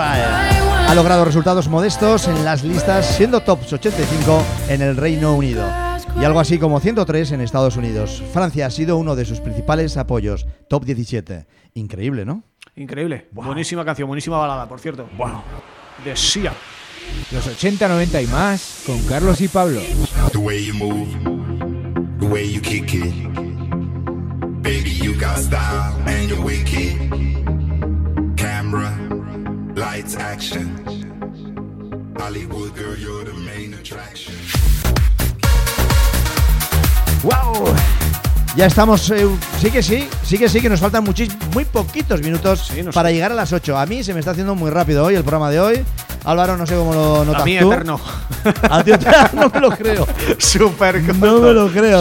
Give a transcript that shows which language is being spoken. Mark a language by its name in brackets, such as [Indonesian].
[Spanish] Ha logrado resultados modestos en las listas, siendo top 85 en el Reino Unido y algo así como 103 en Estados Unidos. Francia ha sido uno de sus principales apoyos, top 17. Increíble, ¿no? Increíble. Wow. Buenísima canción, buenísima balada, por cierto. Wow. De Sia. Los 80, 90 y más con Carlos y Pablo. [English] The way you move, the way you kick it. Baby, you got style and you're wicked. Camera, lights, action. Hollywood girl, you're the main attraction. Wow. [Spanish] Ya estamos, sí que nos faltan muy poquitos minutos para llegar a las 8. A mí se me está haciendo muy rápido hoy el programa de hoy. Álvaro, no sé cómo lo notas tú. A mí eterno. A ti eterno, no me lo creo. Súper corto. No me lo creo.